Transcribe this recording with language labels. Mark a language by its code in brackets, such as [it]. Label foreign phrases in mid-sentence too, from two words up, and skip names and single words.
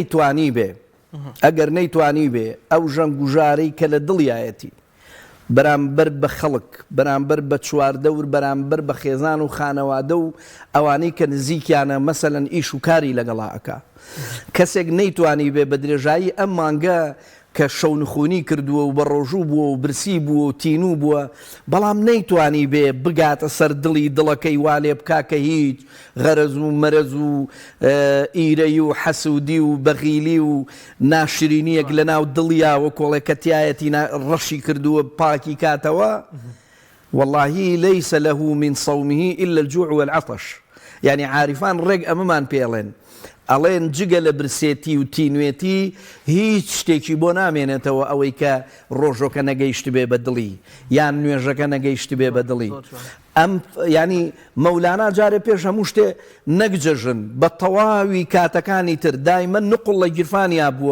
[ckb] نەیتوانی بێ ئەو ژەنگوژارەی کە لە دڵیایەتی بەرامبەر بە خەڵک بەرامبەر بە چواردەور بەرامبەر بە خێزان و خانەوادە و ئەوانەی کە نزیکیانە مەسەلەن ئیش و کاری لەگەڵا ئەکا کەسێک نەیتوانی بێ بە درێژایی ئەم مانگە کە شەونخوونی کردووە و بە ڕۆژوو بووە و برسی بووە و تینوو بووە بەڵام نەیتوانی بێ بگاتە سەر دڵی دڵەکەی وا لێ بکا کە هیچ غەرەز و مەرەز و ئیرەی و حەسوودی و بەغیلی و ناشرینیەک لە ناو دڵیاوە کۆڵێکەتیایەتی ڕەشی کردووە پاکی کاتەوە [ar] واللهی لەیسە لەه من صومه إلا الجوع والعطش [ckb] يعني عارفان ڕێک ئەمەمان پێڵێن ئەڵێن جگە لە برسێتی و تینوێتی هیچ شتێکی بۆ نامێنێتەوە ئەوەی کە ڕۆژۆکە نەگەیشت بێ بە دڵی یان نوێژەکە نەگەیشت بێ بە دڵی ئەم ینی مەولانا جارێ پێش هەموو شتێ نەکجەژن بە تەواوی کاتەکانی تر دایمە نقڵ لە گیرفانیا بووە